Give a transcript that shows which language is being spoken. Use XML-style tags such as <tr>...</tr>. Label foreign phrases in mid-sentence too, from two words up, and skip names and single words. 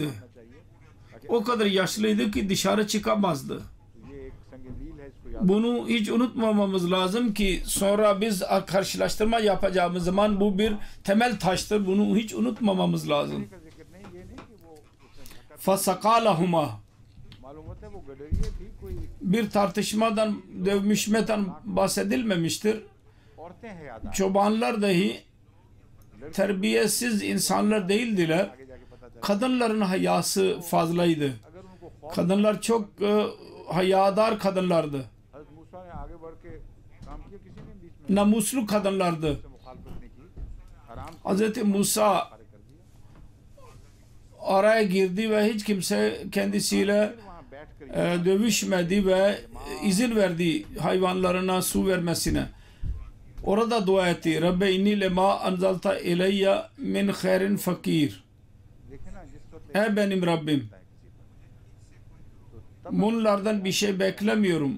<tr>O kadar yaşlıydı ki dışarı çıkamazdı.</tr> <ur>تو یہ ایک سنگین ہے اس کو یاد</ur> <tr>Bunu hiç unutmamamız lazım ki sonra biz karşılaştırma yapacağımız zaman bu bir temel taştır. Bunu hiç unutmamamız lazım.</tr> <ur>کا ذکر نہیں یہ نہیں کہ وہ اس نے</ur> <ar>Fasakalahuma</ar> <ur>معلوم ہوتا ہے وہ گڈریا تھی کوئی</ur> <tr>bir tartışmadan, dövüşmeden bahsedilmemiştir.</tr> <ur>عورتیں ہیں یاد</ur> <tr>Çobanlar dahi terbiyesiz insanlar değildiler.</tr> <ur>آگے جا کے پتہ چلا</ur> <tr>Kadınların hayası fazlaydı.</tr> <ur>اگر ان کو</ur> <tr>Kadınlar çok hayadar kadınlardı.</tr> <ur>حضرت موسیٰ نے آگے بڑھ کے کام کیا کسی نے بیچ میں</ur> <tr>Namuslu kadınlardı.</tr> <ur>سے مخالفت نہیں کی آرام سے</ur> <tr>Hz. Musa</tr> <ur>کاریہ کر دیا</ur> <tr>araya girdi ve hiç kimse kendisiyle</tr> <ur>वहाँ</ur> <tr>dövüşmedi ve izin verdi hayvanlarına su vermesine. Orada dua etti.</tr> <ar>رب إني لما أنزلت إلي من خير فقير.</ar> <tr>Ey benim Rabbim, bunlardan bir şey beklemiyorum.</tr>